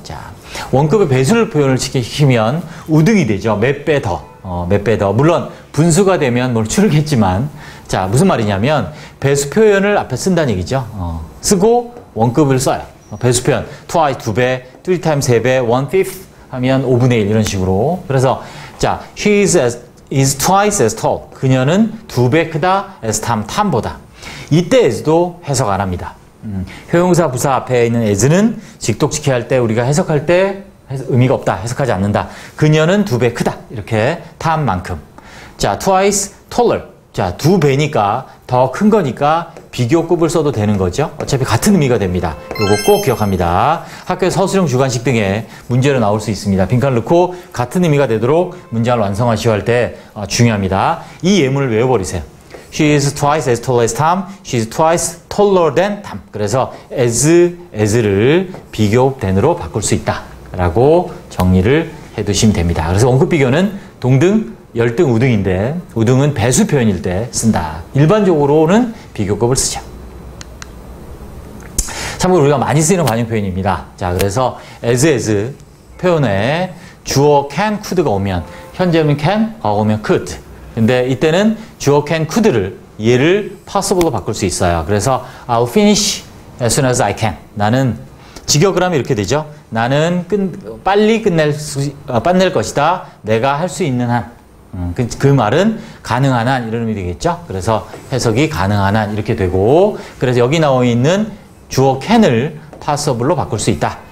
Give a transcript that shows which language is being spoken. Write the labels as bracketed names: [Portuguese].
[Korean] 자, 원급의 배수를 표현을 시키면 우등이 되죠. 몇 배 더. 몇 배 더. 물론 분수가 되면 뭘 추르겠지만 자 무슨 말이냐면 배수 표현을 앞에 쓴다는 얘기죠. 쓰고 원급을 써요. 배수 표현 twice 2배, 3x 3배, 1/5 하면 5분의 1 이런 식으로. 그래서 자 [English] she is twice as tall. [Korean] 그녀는 2배 크다 [English] as Tom [Korean] 보다. 이때 as도 해석 안 합니다. 형용사 부사 앞에 있는 as는 직독직해 할 때 우리가 해석할 때 의미가 없다. 해석하지 않는다. 그녀는 2배 크다. 이렇게 Tom만큼. [English] 자, twice taller. [Korean] 자, 2배니까 더 큰 거니까 비교급을 써도 되는 거죠. 어차피 같은 의미가 됩니다. 요거 꼭 기억합니다. 학교의 서술형 주관식 등에 문제로 나올 수 있습니다. 빈칸을 넣고 같은 의미가 되도록 문장을 완성하시오 할 때 중요합니다. 이 예문을 외워버리세요. [English] She is twice as tall as Tom. She is twice taller than Tom. [Korean] 그래서 as를 비교된으로 바꿀 수 있다. 라고 정리를 해두시면 됩니다. 그래서 원급 비교는 동등, 열등, 우등인데 우등은 배수 표현일 때 쓴다. 일반적으로는 비교급을 쓰죠. 참고로 우리가 많이 쓰이는 관용 표현입니다. 자, 그래서 as 표현에 주어 can, could가 오면 현재는 can, 과거 오면 could. 근데 이때는 주어 can, could를 얘를 possible로 바꿀 수 있어요. [English] 그래서 I'll finish as soon as I can. [Korean] 나는 직역을 하면 이렇게 되죠. 나는 빨리 끝낼 것이다. 내가 할 수 있는 한. 그 말은 가능한 한 이런 의미 되겠죠. 그래서 해석이 가능한 한 이렇게 되고 그래서 여기 나와 있는 주어 can을 possible로 바꿀 수 있다.